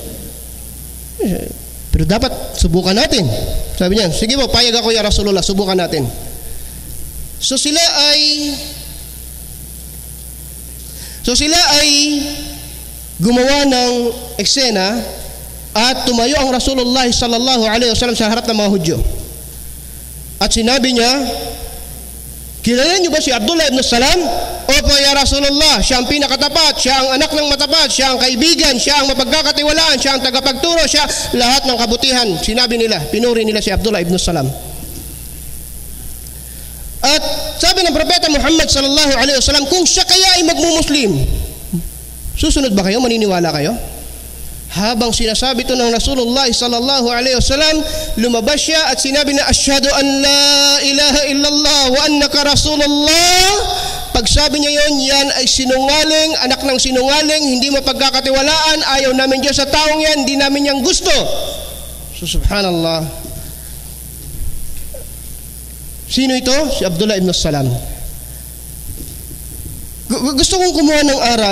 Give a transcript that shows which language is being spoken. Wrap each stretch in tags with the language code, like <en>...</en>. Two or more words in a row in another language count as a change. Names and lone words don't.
<tl>Pero dapat subukan natin. Sabi niya, sige po, payag ako</tl> <ar>يا رسول الله,</ar> <tl>subukan natin. So sila ay gumawa ng eksena at tumayo ang Rasulullah</tl> <ar>صلى الله عليه وسلم</ar> <tl>sa harap ng mga Hudyo. At sinabi niya, kilala niyo ba si Abdullah ibn Salam? Opo</tl> <ar>يا رسول الله,</ar> <tl>siya ang pinakatapat, siya ang anak ng matapat, siya ang kaibigan, siya ang mapagkakatiwalaan, siya ang tagapagturo, siya lahat ng kabutihan. Sinabi nila, pinuri nila si Abdullah ibn Salam. At sabi ng propeta Muhammad</tl> <ar>صلى الله عليه وسلم,</ar> <tl>kung siya kaya ay magmumuslim, susunod ba kayo? Maniniwala kayo? Habang sinasabi ito ng Rasulullah</tl> <ar>صلى الله عليه وسلم,</ar> <tl>lumabas siya at sinabi na,</tl> <ar>أشهد أن لا إله إلا الله وأنك رسول الله.</ar> <tl>Pag sabi niya yon, yan ay sinungaling, anak ng sinungaling, hindi mapagkakatiwalaan, ayaw namin Diyos sa taong yan, hindi namin yang gusto. So subhanallah. Sino ito? Si Abdullah ibn Salam. Gusto kong kumuha ng aral.</tl>